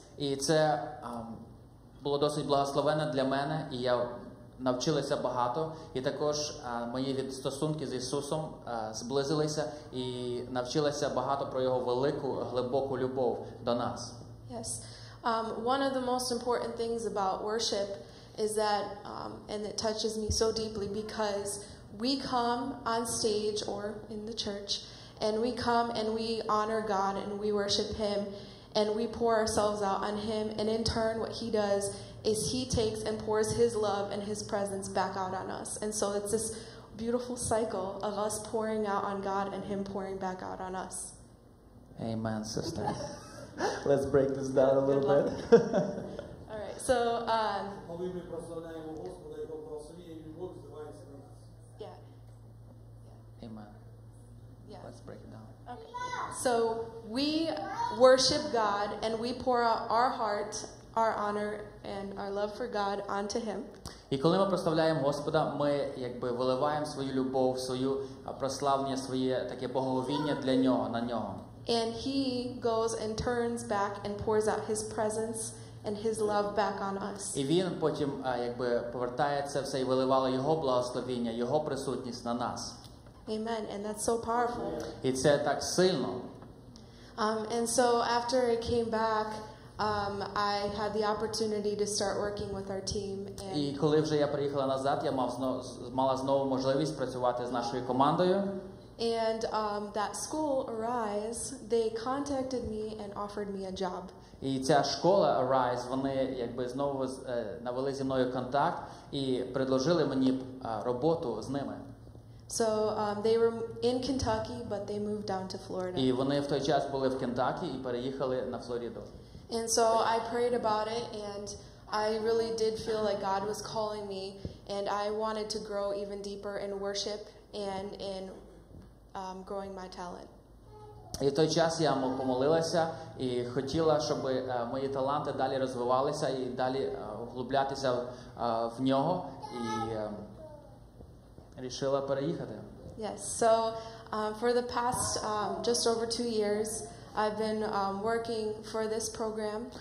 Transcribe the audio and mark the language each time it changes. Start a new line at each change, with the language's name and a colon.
Ukrainian: І це було досить благословенно для мене, і я навчилася багато, і також мої стосунки з Ісусом зблизилися, і навчилася багато про Його велику, глибоку любов до нас.
English: Yes. One of the most important things about worship is that, and it touches me so deeply, because we come on stage or in the church, and we come and we honor God and we worship Him, and we pour ourselves out on Him, and in turn what He does is He takes and pours His love and His presence back out on us. And so it's this beautiful cycle of us pouring out on God and Him pouring back out on us. Amen, sister. Let's break this down a little bit. All right, so
Ukrainian: Коли ми прославляємо Господа, Його благословення і любов зливається на нас.
English: yeah. Amen. Yeah. Let's break it down. Okay. So we worship God and we pour out our heart, our honor, and our love for God onto Him.
Ukrainian: І коли ми прославляємо Господа, ми якби виливаємо свою любов, свою прославлення, своє таке боговіння для Нього, на Нього.
English: And He goes and turns back and pours out His presence and His love back on us.
Ukrainian: І Він потім якби повертається все і виливає Його благословіння, Його присутність на нас.
English: Amen. And that's so powerful.
Ukrainian: І це так сильно.
English: And so after I came back, I had the opportunity to start working with our team.
Ukrainian: І коли вже я приїхала назад, я мала знову можливість працювати з нашою командою.
English: And that school, Arise, they contacted me and offered me a job.
Ukrainian: І ця школа Arise, вони якби знову навели зі мною контакт і предложили мені роботу з ними.
English: So they were in Kentucky, but they moved down to Florida.
Ukrainian: І вони в той час були в Кентакі і переїхали на Флориду.
English: And so I prayed about it, and I really did feel like God was calling me, and I wanted to grow even deeper in worship and in growing my talent.
Ukrainian: І в той час я помолилася і хотіла, щоб мої таланти далі розвивалися і далі углублятися в нього, і рішила переїхати.
English: Yes. So for the past just over 2 years, I've been working for this program.